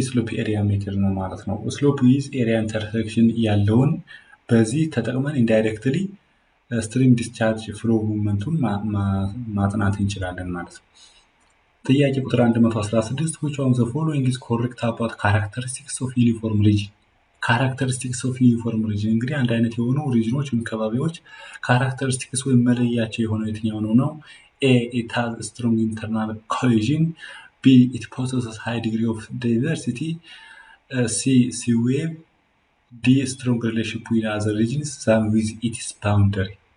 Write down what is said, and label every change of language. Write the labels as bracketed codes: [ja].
[en] slope area method [am] ነው ማለት ነው። [en] slope is area intersection [am] ያለውን በዚህ ተጠቅመን ኢንዳይሬክትሊ ስትሪም ዲስቻርጅ ፍሎ ሙቭመንቱን ማጥናት እንችላለን ማለት ነው። ጥያቄ ቁጥር 116 [en] which one of the following is correct about characteristics of uniform region? characteristics of uniform region [am] እንግዲህ አንድ አይነት የሆኑ ሪጅኖች ወይም ከባቢዎች ካራክተሪስቲክስ ወይም መለያቸው የሆነው የትኛው ነው? [en] A. It has a strong internal cohesion. B. It possesses high degree of diversity. C. Sea wave. D. Strong relationship with other regions than with its boundary.